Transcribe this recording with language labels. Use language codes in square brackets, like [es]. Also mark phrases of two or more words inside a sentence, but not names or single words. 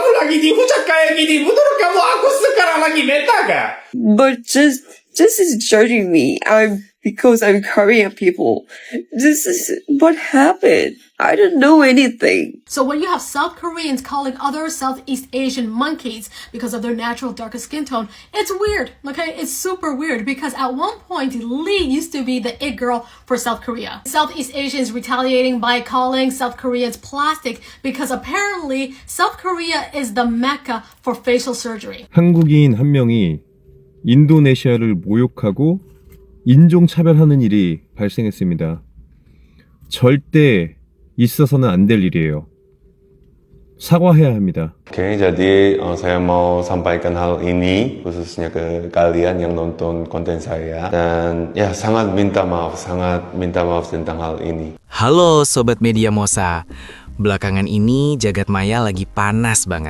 [id] lagi di hujat kayak gini. Menurut kamu aku sekarang lagi meta gak? [en] But just is judging me. Because I'm Korean people. This is what happened. I don't know anything. So when you have South Koreans calling other Southeast Asian monkeys because of their natural darker skin tone, it's weird, okay? It's super weird because at one point, Lee used to be the it girl for South Korea. Southeast Asians retaliating by calling South Koreans plastic because apparently South Korea is the mecca for facial surgery. [ko] 한국인 한 명이 인도네시아를 모욕하고 인종차별하는 일이 발생했습니다. 절대 있어서는 안 될 일이에요. 사과해야 합니다. [id] Oke, jadi saya mau sampaikan hal ini khususnya ke kalian yang nonton konten saya dan ya sangat minta maaf tentang hal ini. Halo Sobat Media Mosa, belakangan ini jagat maya lagi panas banget.